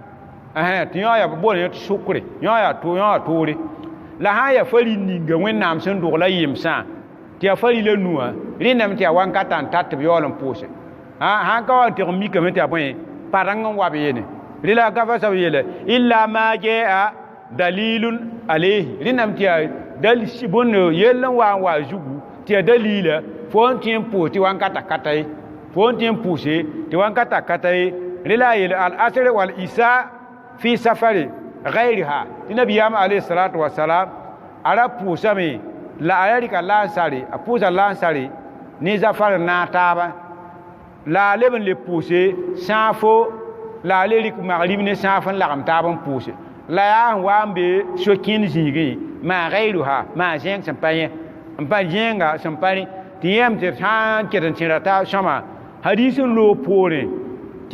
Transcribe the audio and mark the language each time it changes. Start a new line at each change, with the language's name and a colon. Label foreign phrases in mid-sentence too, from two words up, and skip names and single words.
Mossi: tɩ yõ yaa boone tɩ sʋkre yõ yaa toore la sã n yaa fari ninga wẽnnaam sẽn dʋgla yemsã tɩ yaa fari la nuwã rẽnnaam tɩ yaa wãnkatã n tar tɩ b yaool n pʋʋse sãn ka wa n tɩg n mikame tɩ yaa bõe padeng n wa b yeene rɩla gafa sab yeele
Arabic: إلا ما جاء دليل عليه
Mossi: rẽnnaam tɩ yaa bõnd yell n wa n wa zugu tɩ yaa dalila fo n tõe n pʋʋs tɩ wãnkatã kata ye fo n tõe n pʋʋse tɩ wãnkatã kata ye rẽla a yeele
Arabic: العصر والعشاء في السفر وغيرها
Mossi: tɩ nabiyaam
Arabic: عليه الصلاة والسلام
Mossi: ara pʋʋsame la a rɩka laansare a pʋʋsa laansare ne zafar na taaba la a leb n le pʋʋse sãafo la a le rɩk magrib ne sãaf n lagem taab n pʋʋse la yaa n wa n be so-kẽnd zĩigẽ maa gɛyruha maa zẽng sẽn pa yẽ n pa zẽnga sẽn pa rẽ tɩ yãmb tɩ sã n ket n tẽra ta sõma hadis n loog poorẽ tɩ